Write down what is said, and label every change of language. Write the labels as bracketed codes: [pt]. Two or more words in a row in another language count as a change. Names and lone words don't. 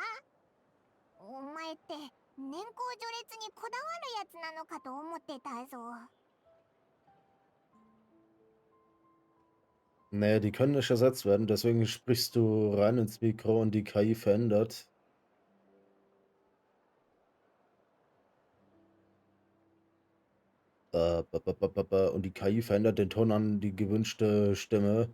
[ja] お前って年功序列にこだわるやつなのかと思ってたぞ。 [de] Nee, die können nicht ersetzt werden, deswegen sprichst du rein ins Mikro und die KI verändert. Und die KI verändert den Ton an die gewünschte Stimme.